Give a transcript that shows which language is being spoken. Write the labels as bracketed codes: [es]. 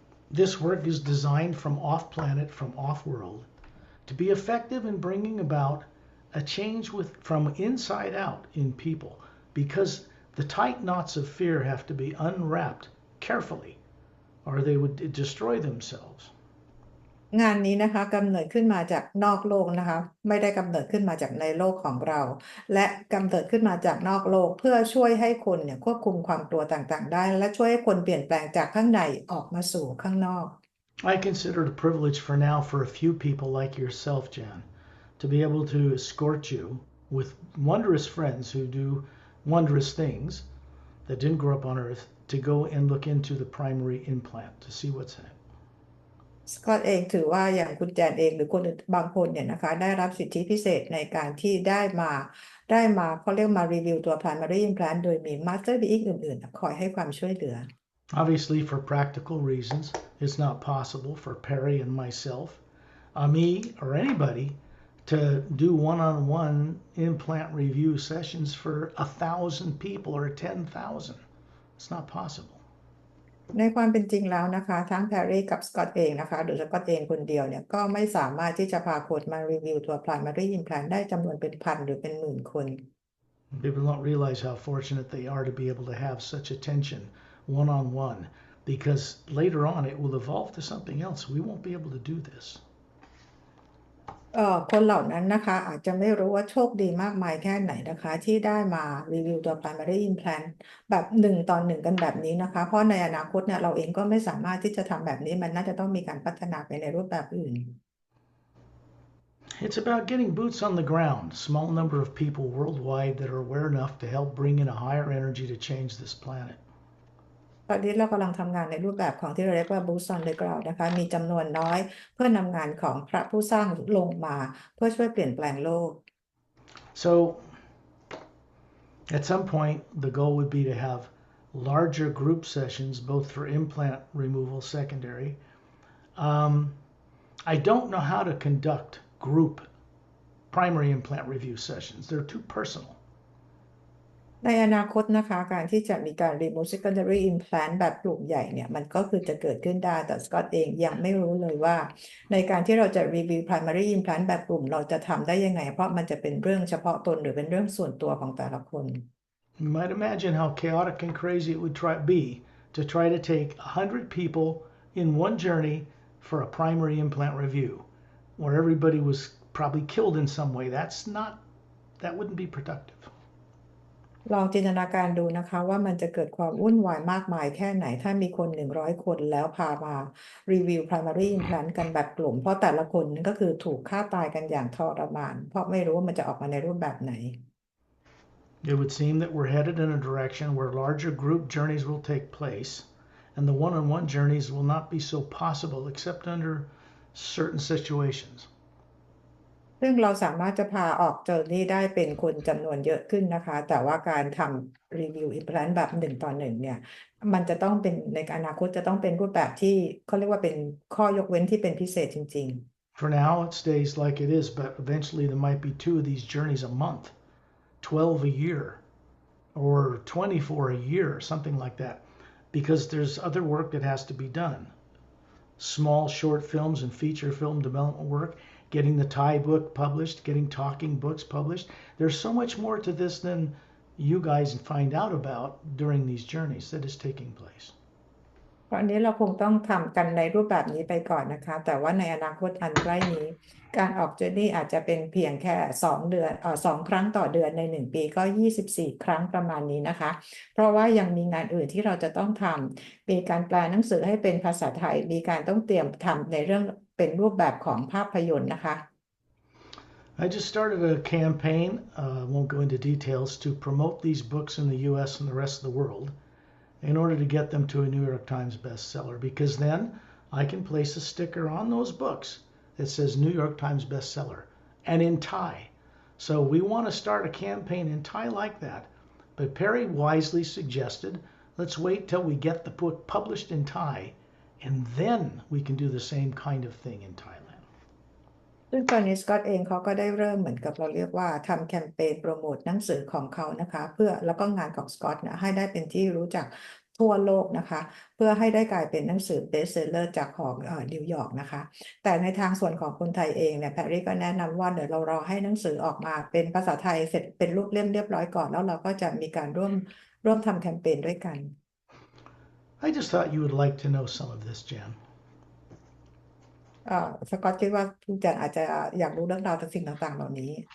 [en] This work is designed from off-planet, from off-world, to be effective in bringing about a change from inside out in people, because the tight knots of fear have to be unwrapped carefully, or they would destroy themselves. [th] งานนี้นะคะกำเนิดขึ้นมาจากนอกโลกนะคะไม่ได้กำเนิดขึ้นมาจากในโลกของเราและกำเนิดขึ้นมาจากนอกโลกเพื่อช่วยให้คนเนี่ยควบคุมความกลัวต่างๆได้และช่วยให้คนเปลี่ยนแปลงจากข้างในออกมาสู่ข้างนอก [en] I consider it a privilege for now for a few people like yourself, Jan, to be able to escort you with wondrous friends who do wondrous things that didn't grow up on earth to go and look into the primary implant to see what's in it. [th] สกอตเองถือว่าอย่างคุณแจนเองหรือคนบางคนเนี่ยนะคะได้รับสิทธิพิเศษในการที่ได้มาเขาเรียกมารีวิวตัว primary implant โดยมี master being อื่นๆคอยให้ความช่วยเหลือ [en] Obviously, for practical reasons, it's not possible for Pari and myself, me, or anybody to do one-on-one implant review sessions for 1,000 people or 10,000. It's not possible. [th] ในความเป็นจริงแล้วนะคะทั้งแพรรี่กับสกอตเองนะคะโดยสกอตเองคนเดียวเนี่ยก็ไม่สามารถที่จะพาคนมารีวิวตัว primary implant ได้จำนวนเป็นพันหรือเป็นหมื่นคน [en] People don't realize how fortunate they are to be able to have such attention one-on-one, because later on it will evolve to something else. We won't be able to do this. [th] คนเหล่านั้นนะคะอาจจะไม่รู้ว่าโชคดีมากมายแค่ไหนนะคะที่ได้มารีวิวตัว primary implant แบบ1 ต่อ 1กันแบบนี้นะคะเพราะในอนาคตเนี่ยเราเองก็ไม่สามารถที่จะทำแบบนี้มันน่าจะต้องมีการพัฒนาไปในรูปแบบอื่น [en] It's about getting boots on the ground, small number of people worldwide that are aware enough to help bring in a higher energy to change this planet. [th] ตอนนี้เรากำลังทำงานในรูปแบบของที่เราเรียกว่า [en] Boots on the ground [th] นะคะมีจำนวนน้อยเพื่อนำงานของพระผู้สร้างลงมาเพื่อช่วยเปลี่ยนแปลงโลก [en] So at some point, the goal would be to have larger group sessions, both for implant removal secondary. I don't know how to conduct group primary implant review sessions. They're too personal. [th] ในอนาคตนะคะการที่จะมีการ [en] remove secondary implant [th] แบบกลุ่มใหญ่เนี่ยมันก็คือจะเกิดขึ้นได้แต่สกอตเองยังไม่รู้เลยว่าในการที่เราจะรีวิว primary implant แบบกลุ่มเราจะทำได้ยังไงเพราะมันจะเป็นเรื่องเฉพาะตนหรือเป็นเรื่องส่วนตัวของแต่ละคน [en] You might imagine how chaotic and crazy it would be to try to take 100 people in one journey for a primary implant review, where everybody was probably killed in some way. That wouldn't be productive. [th] ลองจินตนาการดูนะคะว่ามันจะเกิดความวุ่นวายมากมายแค่ไหนถ้ามีคน100 คนแล้วพามารีวิว primary implant กันแบบกลุ่มเพราะแต่ละคนนั่นก็คือถูกฆ่าตายกันอย่างทรมานเพราะไม่รู้ว่ามันจะออกมาในรูปแบบไหน [en] It would seem that we're headed in a direction where larger group journeys will take place, and the one-on-one journeys will not be so possible except under certain situations. [th] ซึ่งเราสามารถจะพาออกเจอนี่ได้เป็นคนจำนวนเยอะขึ้นนะคะแต่ว่าการทำรีวิว implant แบบ1 ต่อ 1เนี่ยมันจะต้องเป็นในอนาคตจะต้องเป็นรูปแบบที่เขาเรียกว่าเป็นข้อยกเว้นที่เป็นพิเศษจริง [en] For now, it stays like it is, but eventually there might be 2 of these journeys a month, 12 a year, or 24 a year, something like that, because there's other work that has to be done. Small short films and feature film development work, getting the Thai book published, getting talking books published. There's so much more to this than you guys find out about during these journeys that is taking place. [th] ตอนนี้เราคงต้องทำกันในรูปแบบนี้ไปก่อนนะคะแต่ว่าในอนาคตอันใกล้นี้การออกเจอร์นี่อาจจะเป็นเพียงแค่2 ครั้งต่อเดือนใน1 ปีก็24 ครั้งประมาณนี้นะคะเพราะว่ายังมีงานอื่นที่เราจะต้องทำมีการแปลหนังสือให้เป็นภาษาไทยมีการต้องเตรียมทำในเรื่องเป็นรูปแบบของภาพยนตร์นะคะ [en] I just started a campaign, won't go into details, to promote these books in the US and the rest of the world in order to get them to a New York Times bestseller, because then I can place a sticker on those books that says New York Times bestseller and in Thai. So we want to start a campaign in Thai like that. But Pari wisely suggested, let's wait till we get the book published in Thai, and then we can do the same kind of thing in Thailand. [th] ซึ่งตอนนี้สกอตเองเขาก็ได้เริ่มเหมือนกับเราเรียกว่าทำแคมเปญโปรโมทหนังสือของเขานะคะเพื่อแล้วก็งานของสกอตนะให้ได้เป็นที่รู้จักทั่วโลกนะคะเพื่อให้ได้กลายเป็นหนังสือเบสเซลเลอร์จากของนิวยอร์กนะคะแต่ในทางส่วนของคนไทยเองเนี่ยแพรรี่ก็แนะนำว่าเดี๋ยวเรารอให้หนังสือออกมาเป็นภาษาไทยเสร็จเป็นรูปเล่มเรียบร้อยก่อนแล้วเราก็จะมีการร่วมทำแคมเปญด้วยกัน [en] I just thought you would like to know some of this, Jan. [th] สกอตคิดว่าทุกท่านอาจจะอยากรู้เรื่องราวสิ่งต่างๆเหล่านี้